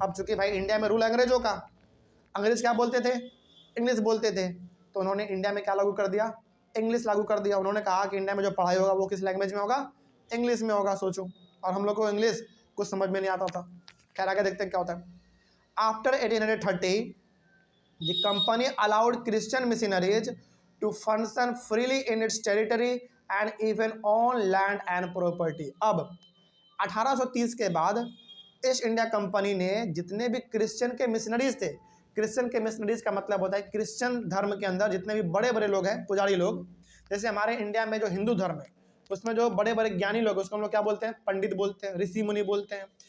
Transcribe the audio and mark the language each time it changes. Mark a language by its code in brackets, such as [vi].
[hi] अब चूंकि भाई इंडिया में रूल अंग्रेजों का, अंग्रेज क्या बोलते थे, इंग्लिश बोलते थे, तो उन्होंने इंडिया में क्या लागू कर दिया, इंग्लिश लागू कर दिया। उन्होंने कहा कि इंडिया में जो पढ़ाई होगा वो किस लैंग्वेज में होगा, इंग्लिश में होगा। सोचो, और हम लोग को इंग्लिश कुछ समझ में नहीं आता था। खैर आगे देखते हैं क्या होता है। [en] After 1830 the company allowed Christian missionaries to function freely in its territory and even on land and property। [hi] अब 1830 के बाद ईस्ट इंडिया कंपनी ने जितने भी क्रिश्चियन के मिशनरीज थे, क्रिश्चियन के मिशनरीज का मतलब होता है क्रिश्चियन धर्म के अंदर जितने भी बड़े बड़े लोग हैं, पुजारी लोग, जैसे हमारे इंडिया में जो हिंदू धर्म है उसमें जो बड़े बड़े ज्ञानी लोग उसको हम लोग क्या बोलते हैं, पंडित बोलते हैं, ऋषि मुनि बोलते हैं।